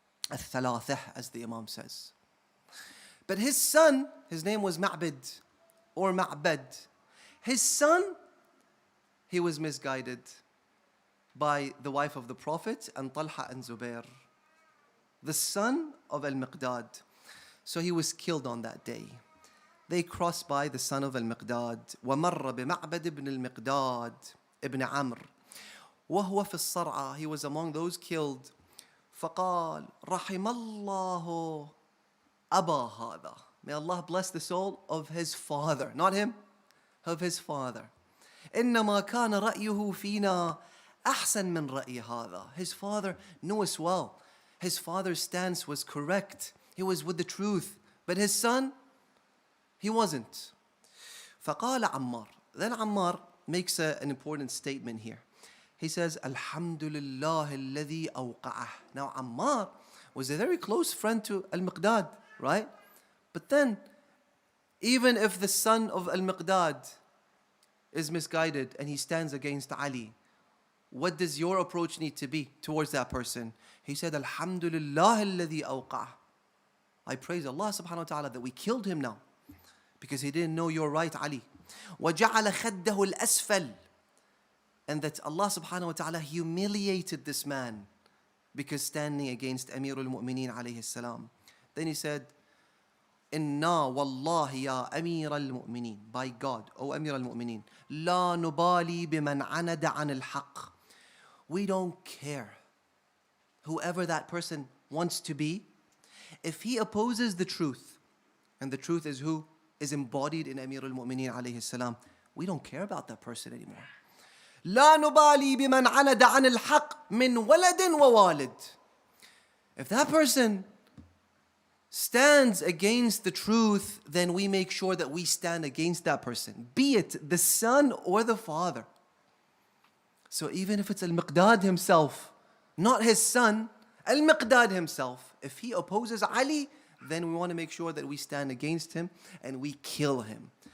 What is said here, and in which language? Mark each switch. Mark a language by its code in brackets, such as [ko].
[en] Al-Thalathah, as the Imam says. But his son, his name was Ma'bid or Ma'bad. His son, he was misguided by the wife of the Prophet and Talha and Zubair, the son of Al-Miqdad. So he was killed on that day. They crossed by the son of Al-Miqdad. [ar] وَمَرَّ بِمَعْبَدِ بْنِ الْمِقْدَادِ ibn Amr. وَهُوَ فِي الصَّرْعَى. [en] He was among those killed. [ar] فَقَالَ رَحِمَ اللَّهُ أَبَا هَذَا. [en] May Allah bless the soul of his father. Not him, of his father. [ar] إِنَّمَا كَانَ رَأْيُهُ فِينَا أَحْسَنْ مِنْ رَأْيِ هَذَا. [en] His father knew us well. His father's stance was correct. He was with the truth. But his son, he wasn't. [ar] فَقَالَ عَمَّارٌ. [en] Then Ammar makes an important statement here. He says, [ar] الحمد لله الذي أوقعه. [en] Now Ammar was a very close friend to Al-Miqdad, right? But then, even if the son of Al-Miqdad is misguided and he stands against Ali, what does your approach need to be towards that person? He said, [ar] الحمد لله الذي أوقعه. [en] I praise Allah subhanahu wa ta'ala that we killed him now, because he didn't know you're right, Ali. [ar] وَجَعَلَ خَدَّهُ الْأَسْفَلِ. [en] And that Allah subhanahu wa ta'ala humiliated this man because standing against Amir al-Mu'mineen alayhi salam. Then he said, [ar] Inna wallahi ya [en] Amir al-Mu'mineen. By God, O [ar] Amir al-Mu'mineen. La nubali biman anada an al-haq. [en] We don't care whoever that person wants to be. If he opposes the truth, and the truth is who is embodied in Amir al-Mu'mineen alayhi salam, we don't care about that person anymore. [ar] لا نبالي بمن عند عن الحق من ولد ووالد. [en] If that person stands against the truth, then we make sure that we stand against that person, be it the son or the father. So even if it's Al-Miqdad himself, not his son, Al-Miqdad himself, if he opposes Ali, then we want to make sure that we stand against him and we kill him.